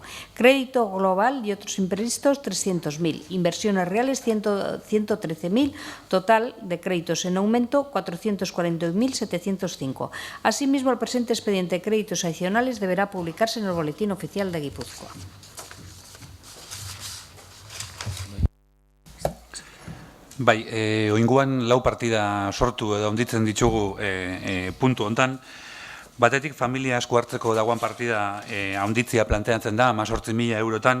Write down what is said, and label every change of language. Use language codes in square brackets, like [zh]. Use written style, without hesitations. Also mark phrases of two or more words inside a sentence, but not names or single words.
[es] Crédito global y otros imprevistos 300.000. Inversiones reales 113.000. Total de créditos en aumento 441.705. Asimismo, el presente expediente de créditos adicionales deberá publicarse en el Boletín Oficial de Guipúzcoa. [eu] Bai, oinguan lau partida sortu edo handitzen ditugu puntu hontan. Batetik, familia esku hartzeko dagoan partida handitzea planteatzen da, 18.000 eurotan.